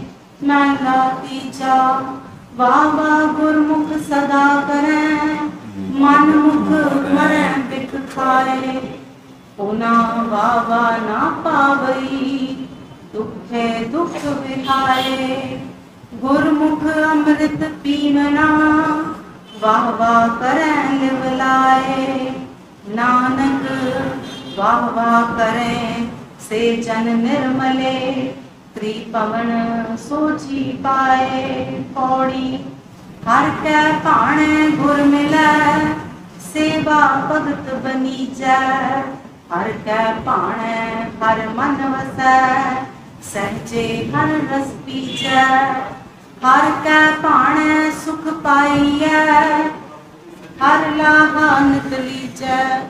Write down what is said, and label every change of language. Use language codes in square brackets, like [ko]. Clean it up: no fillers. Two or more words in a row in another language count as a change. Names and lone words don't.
[pa] ਮਹਿਲਾ ਤੀਜਾ। ਵਾਹ ਵਾਹ ਗੁਰਮੁਖ ਸਦਾ ਕਰੈ, ਮਨ ਮੁਖ ਮਰੈ ਬਿਖ ਖਾਏ, ਉਹਨਾਂ ਵਾਹ ਵਾਹ ਨਾ ਪਾਵਈ, ਦੁਖੇ ਦੁਖ ਵਿਹਾਏ, ਗੁਰਮੁਖ ਅੰਮ੍ਰਿਤ ਪੀਵਨਾ, ਵਾਹ ਵਾਹ ਕਰੈ ਲਿਵ ਲਾਏ, ਨਾਨਕ ਵਾਹ ਵਾਹ ਕਰੇਂ ਸੇ ਜਨ ਨਿਰਮਲੇ ਤ੍ਰਿਪਵਨ ਸੋਚੀ ਪਾਏ ਪਉੜੀ ਹਰ ਕੈ ਭਾਣੇ ਗੁਰ ਮਿਲੈ ਸੇਵਾ ਭਗਤ ਬਨੀਜੈ ਹਰ ਕੈ ਭਾਣੇ ਹਰ ਮਨ ਵਸੈ ਸਹਜੇ ਹਰ ਰਸ ਪੀਜੈ ਹਰ ਕੈ ਭਾਣੇ ਸੁਖ ਪਾਈਐ ਹਰ ਲਾਹਾ ਨਿਤ ਲੀਜੈ